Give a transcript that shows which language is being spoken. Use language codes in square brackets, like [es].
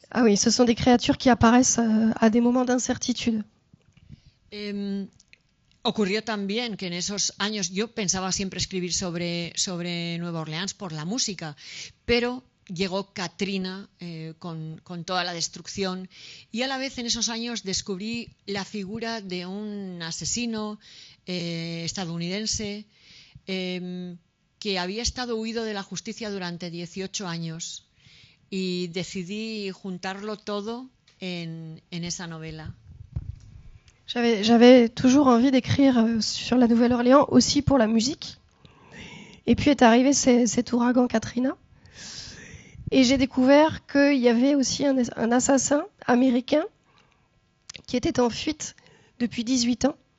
[fr] Ah oui, ce sont des créatures qui apparaissent à des moments d'incertitude. [es] Ocurrió también que en esos años yo pensaba siempre escribir sobre Nueva Orleans por la música, pero llegó Katrina con toda la destrucción y a la vez en esos años descubrí la figura de un asesino estadounidense que había estado huido de la justicia durante 18 años y decidí juntarlo todo en esa novela. [fr] J'avais toujours envie d'écrire sur la Nouvelle-Orléans aussi pour la musique. Et puis est arrivé cet ouragan Katrina. Et j'ai découvert qu'il y avait aussi un assassin américain qui était en fuite depuis 18 ans.